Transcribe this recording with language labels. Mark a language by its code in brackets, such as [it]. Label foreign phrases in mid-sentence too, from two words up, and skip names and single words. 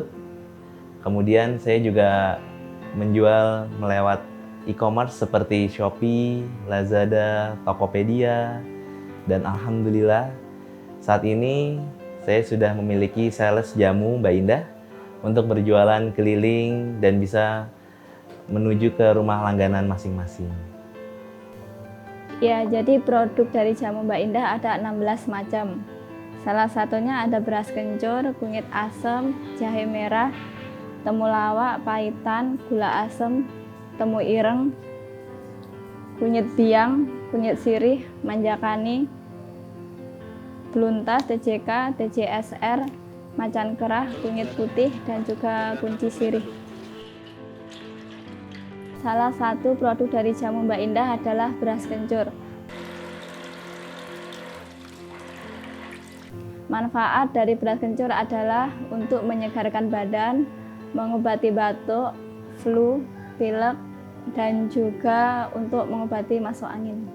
[id] Kemudian saya juga menjual melewat e-commerce seperti Shopee, Lazada, Tokopedia, dan alhamdulillah saat ini saya sudah memiliki sales jamu Mbak Indah untuk berjualan keliling dan bisa menuju ke rumah langganan masing-masing. Ya, jadi produk dari jamu Mbak Indah ada 16 macam. Salah satunya ada beras kencur, kunyit asam, jahe merah, temulawak, pahitan, gula asam, temu ireng, kunyit biang, kunyit sirih, manjakani, beluntas, TJK, TJSR, macan kerah, kunyit putih, dan juga kunci sirih. Salah satu produk dari jamu Mbak Indah adalah beras kencur. Manfaat dari beras kencur adalah untuk menyegarkan badan, mengobati batuk, flu, pilek, dan juga untuk mengobati masuk angin.